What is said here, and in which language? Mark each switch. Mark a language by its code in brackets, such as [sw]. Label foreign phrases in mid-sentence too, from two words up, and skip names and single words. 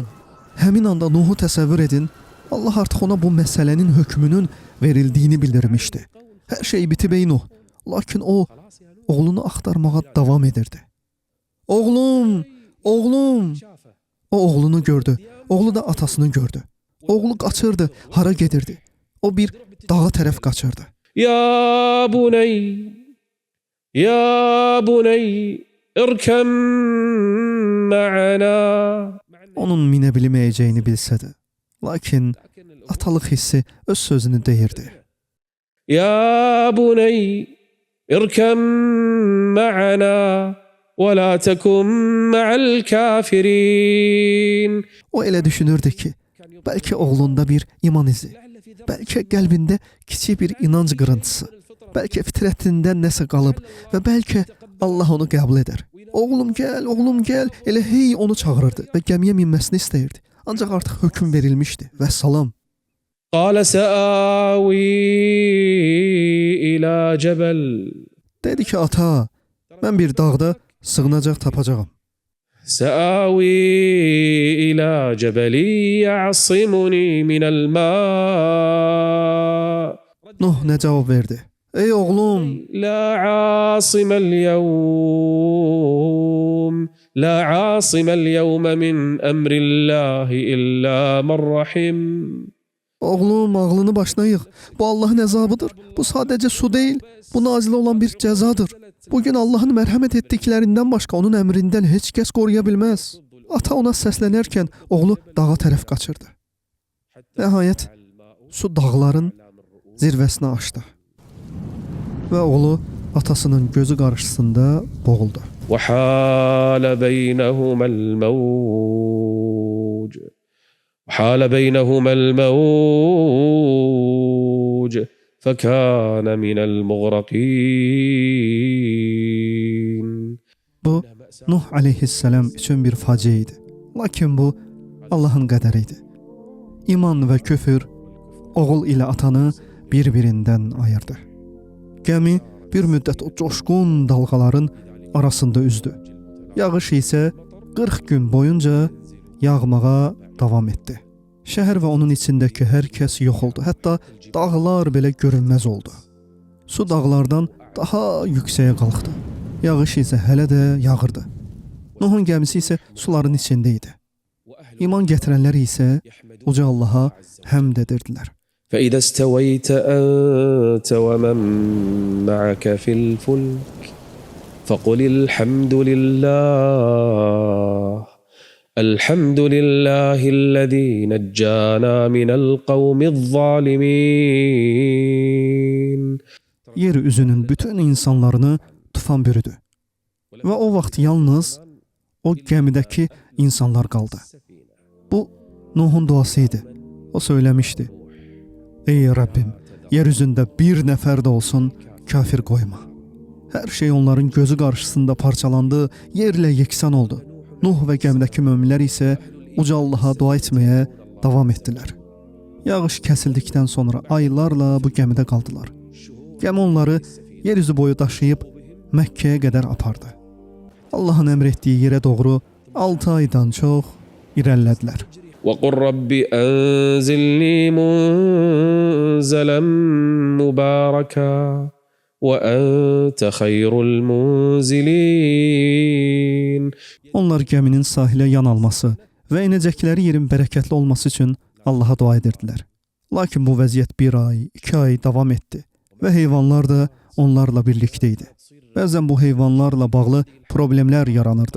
[az] Həmin anda Nuhu təsəvvür edin, Allah artıq ona bu məsələnin hökmünün verildiyini bildirmişdi. Hər şey bitib ey Nuh. Lakin o, oğlunu axtarmağa davam edirdi. Oğlum, oğlum. O oğlunu gördü. Oğlu da atasını gördü. Oğlu qaçırdı, hara gedirdi? O bir dağa tərəf qaçırdı. [ar] يا بني يا بني اركم معنا. [az] Onun minə bilməyəcəyini bilsə də, lakin atalıq hissi öz sözünü deyirdi. [ar] يا بني اركم معنا ولا تكن مع الكافرين. [az] O elə düşünürdü ki, bəlkə oğlunda bir iman izi, bəlkə qəlbində kiçik bir inanc qırıntısı, bəlkə fitrətindən nəsə qalıb və bəlkə Allah onu qəbul edər. Oğlum gəl, elə hey onu çağırırdı və gəmiyə minməsini istəyirdi. Ancaq artıq hökm verilmişdi və salam. [ar] قال سآوي إلى جبل. [az] Dedi ki, ata, mən bir dağda sığınacaq tapacağam. [ar] سآوي إلى جبل يعصمني من الماء. [az] Nuh nə cavab verdi? Ey oğlum, [ar] لا عاصم اليوم لا عاصم اليوم من أمر الله إلا من رحم. [az] oğlum ağlını başına yığ. Bu Allahın əzabıdır. Bu sadəcə su deyil. Bu nazil olan bir cəzadır. Bugün Allahın mərhəmət etdiklərindən başqa onun əmrindən heç kəs qoruya bilməz. Ata ona səslənərkən oğlu dağa tərəf qaçırdı. Nəhayət su dağların zirvəsinə aşdı. Və oğlu atasının gözü qarşısında boğuldu. [ar] وحال بينهما الموج وحال بينهما الموج فكان من المغرقين. [az] Bu Nuh aleyhisselam üçün bir faciə idi. Lakin bu Allahın qədəri idi. İman və küfür oğul ilə atanı bir-birindən ayırdı. Gəmi bir müddət o coşqun dalğaların arasında üzdü. Yağış isə 40 gün boyunca yağmağa davam etdi. Şəhər və onun içindəki hər kəs yox oldu. Hətta dağlar belə görünməz oldu. Su dağlardan daha yüksəyə qalxdı. Yağış isə hələ də yağırdı. Nuhun gəmisi isə suların içində idi. İman gətirənlər isə uca Allaha həmd edirdilər. [ar] فإذا استويت أنت ومن معك في الفلك فقل الحمد لله الذي نجانا من القوم الظالمين. [az] Yer üzünün bütün insanlarını tufan bürüdü. Və o vaxt yalnız o gəmidəki insanlar qaldı. Bu Nuhun duası idi. O söyləmişdi: Ey Rəbbim, yer üzündə bir nəfər də olsun kafir qoyma. Hər şey onların gözü qarşısında parçalandı, yerlə yeksan oldu. Nuh və gəmidəki möminlər isə uca Allaha dua etməyə davam etdilər. Yağış kəsildikdən sonra aylarla bu gəmidə qaldılar. Gəmi onları yer üzü boyu daşıyıb Məkkəyə qədər apardı. Allahın əmr etdiyi yerə doğru 6 aydan çox irəlilədilər. [ar] وقل رب أنزلني منزلا مباركا وأنت خير المنزلين. [az] Onlar gəminin sahilə yan alması və inəcəkləri yerin bərəkətli olması üçün Allaha dua edirdilər. Lakin bu vəziyyət 1 ay, 2 ay davam etdi və heyvanlar da onlarla birlikdə idi. Bəzən bu heyvanlarla bağlı problemlər yaranırdı.